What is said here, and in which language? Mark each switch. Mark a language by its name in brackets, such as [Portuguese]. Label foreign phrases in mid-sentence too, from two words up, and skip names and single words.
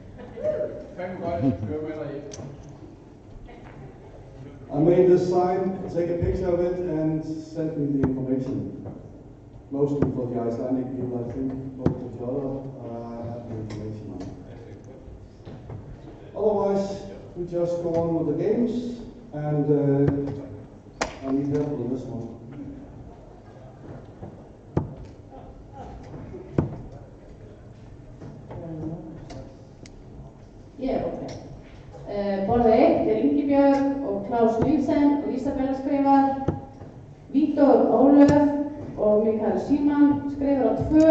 [English] I made this sign, take a picture of it, and send me the information. Mostly for the Icelandic people, I think, most of the other have the information on. Otherwise, we just go on with the games, and I need help with this one. [Icelandic] Borðið 1 Ingibjörg og Klaus Nielsen og Isabella skrifar. Vítor Ólöf og Mikael Síman skrifar á 2.